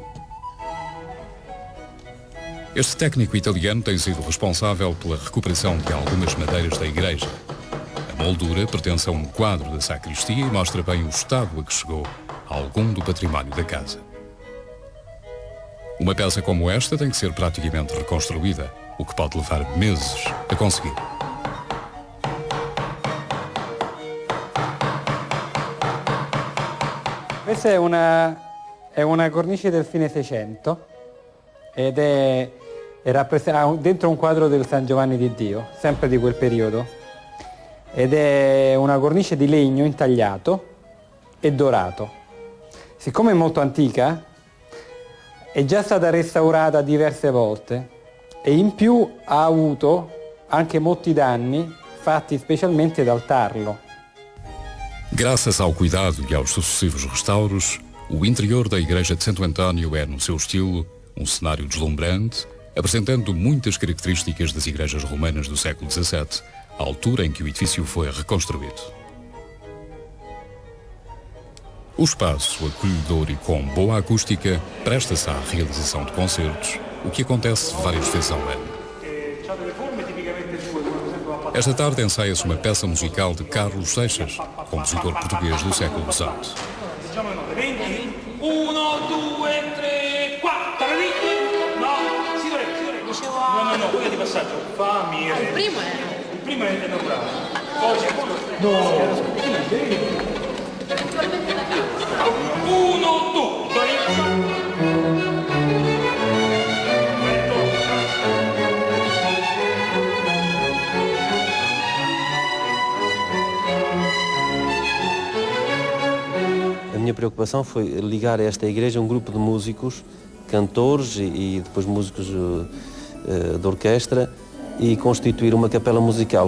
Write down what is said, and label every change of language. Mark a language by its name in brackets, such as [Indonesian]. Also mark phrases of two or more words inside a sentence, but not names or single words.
[Portuguese] Este técnico italiano tem sido responsável pela recuperação de algumas madeiras da igreja. A moldura pertence a um quadro da sacristia e mostra bem o estado a que chegou algum do património da casa. Uma peça como esta tem que ser praticamente reconstruída, o que pode levar meses a conseguir. [Italian] Questa è una cornice del fine Seicento ed è dentro un quadro del San Giovanni di Dio, sempre di quel periodo, ed è una cornice di legno intagliato e dorato. Siccome è molto antica, è già stata restaurata diverse volte e in più ha avuto anche molti danni fatti specialmente dal tarlo. [Portuguese] Graças ao cuidado e aos sucessivos restauros, o interior da igreja de Santo António é, no seu estilo, um cenário deslumbrante, apresentando muitas características das igrejas romanas do século XVII, à altura em que o edifício foi reconstruído. O espaço, acolhedor e com boa acústica, presta-se à realização de concertos, o que acontece várias vezes ao ano. Esta tarde ensaia-se uma peça musical de Carlos Seixas, compositor português do século XVIII. [Italian] 1, 2, 3, 4, no, si dovrebbe. No, quella di passaggio. Fa, mi. Il primo è. Il primo è naturale. Poi secondo. No. 1, 2, 3. [Portuguese] A minha preocupação foi ligar a esta igreja um grupo de músicos, cantores e depois músicos de orquestra e constituir uma capela musical.